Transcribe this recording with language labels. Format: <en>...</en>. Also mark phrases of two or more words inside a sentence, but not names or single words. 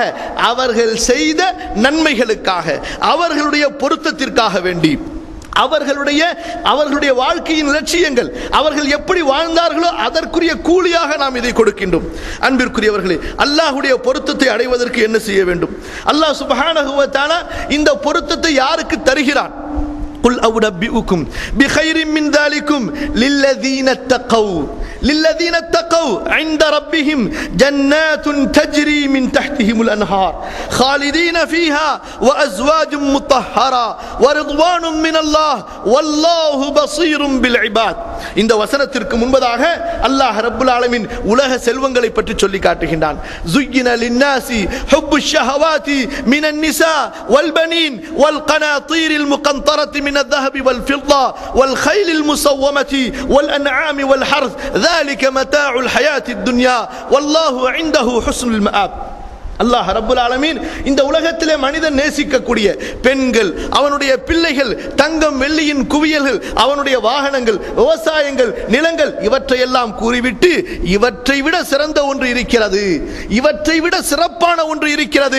<ta>அவர்கள் செய்த நன்மைகளுக்காக, அவர்களுடைய பொருத்தத்திற்காக வேண்டி, அவர்களுடைய வாழ்க்கையின் லட்சியங்கள், அவர்கள் எப்படி வாழ்ந்தார்களோ அதற்குரிய கூலியாக நாம் இதை கொடுக்கின்றோம். அன்பிற்குரியவர்களே, அல்லாஹ்வுடைய பொருத்தத்தை அடைவதற்கு என்ன செய்ய வேண்டும்? அல்லாஹ்</ta> <ar>سبحانه وتعالى</ar> <ta>இந்த பொருத்தத்தை யாருக்கு தருகிறான்?</ta> <ar>قل أنبئكم بخير من ذلكم للذين اتقوا عند ربهم جنات تجري من تحتهم الأنهار خالدين فيها وأزواج مطهرة ورضوان من الله والله بصير بالعباد.</ar> <ta>இந்த வசனத்திற்கு முன்பதாக</ta> <ar>الله رب العالمين</ar> <ta>உலக செல்வங்களை பற்றி சொல்லி காட்டுகின்றான்.</ta> <ar>زُيِّنَ لِلنَّاسِ حُبُّ الشَّهَوَاتِ مِنَ النِّسَاءِ وَالْبَنِينَ وَالْقَنَاطِيرِ الْمُقَنطَرَةِ من الذهب والفضة والخيل المسومة والأنعام والحرث ذلك متاع الحياة الدنيا والله عنده حسن المآب. الله رب العالمين</ar> <ta>இந்த உலகத்திலே மனிதன் நேசிக்கக்கூடிய பெண்கள், அவனுடைய பிள்ளைகள், தங்கம் வெள்ளியின் குவியல்கள், அவனுடைய வாகனங்கள், விவசாயங்கள், நிலங்கள், இவற்றையெல்லாம் கூறிவிட்டு இவற்றை விட சிறந்த ஒன்று இருக்கிறது, இவற்றை விட சிறப்பான ஒன்று இருக்கிறது.</ta>